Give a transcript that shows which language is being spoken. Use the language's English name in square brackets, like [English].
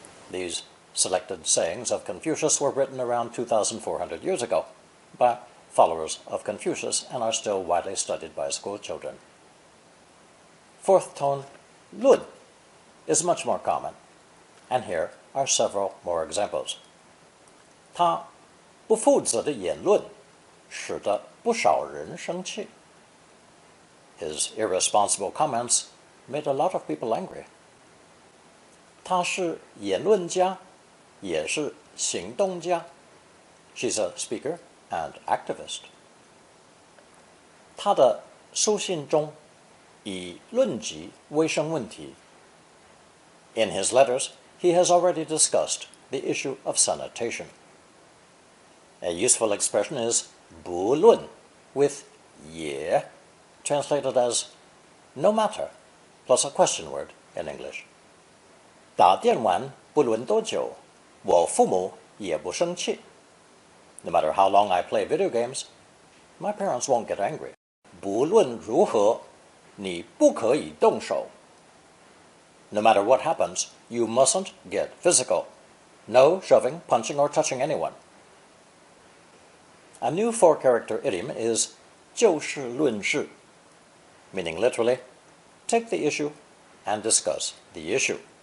[English] These selected sayings of Confucius were written around 2,400 years ago by followers of Confucius and are still widely studied by school children. Fourth tone, 论, is much more common, and here are several more examples. [Chinese] 他不负责的言论使得不少人生气. [English] His irresponsible comments made a lot of people angry. [Chinese] 他是言论家，也是行动家. [English] She's a speaker and activist. [Chinese] 他的书信中以论及卫生问题. [English] In his letters, he has already discussed the issue of sanitation. A useful expression is 不论 with 也, translated as no matter, plus a question word in English. [Chinese] 打电玩不论多久，我父母也不生气. [English] No matter how long I play video games, my parents won't get angry. [Chinese] 不论如何，你不可以动手. [English] No matter what happens, you mustn't get physical. No shoving, punching, or touching anyone. A new four-character idiom is 就事论事, meaning literally, take the issue and discuss the issue.